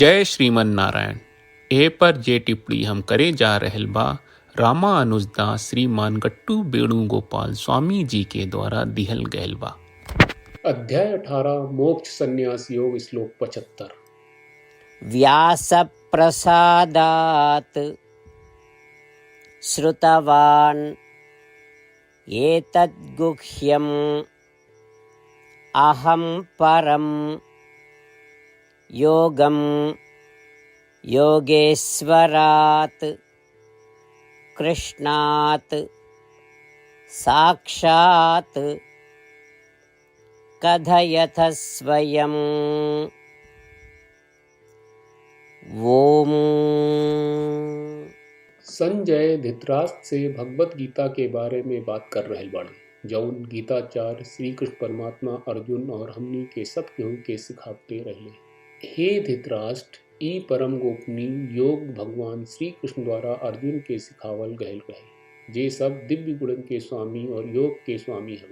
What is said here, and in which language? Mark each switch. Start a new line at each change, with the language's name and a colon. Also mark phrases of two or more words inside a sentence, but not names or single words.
Bhojpuri: जय श्रीमन नारायण। ए पर जे टिप्पणी हम करे जा रहल बा रामानुजदास श्रीमान गट्टू वेणुगोपाल स्वामी जी के द्वारा दिहल गयल बा। अध्याय 18 मोक्ष संन्यास योग श्लोक 75।
Sanskrit: व्यास प्रसादात श्रुतवान् एतद्गुह्यम् अहं परं योगं योगेश्वरात् कृष्णात् साक्षात् कथयथ स्वयम्। ओम।
Bhojpuri: संजय धृतराष्ट्र से भगवत गीता के बारे में बात कर रहल बाड़े जौन गीताचार्य श्री कृष्ण परमात्मा अर्जुन और हमनी के सब केहू के सिखाते रहले। हे धृतराष्ट्र, ई परम गोपनीय योग भगवान श्री कृष्ण द्वारा अर्जुन के सिखावल गयल रहे, जे सब दिव्य गुणन के स्वामी और योग के स्वामी हवे।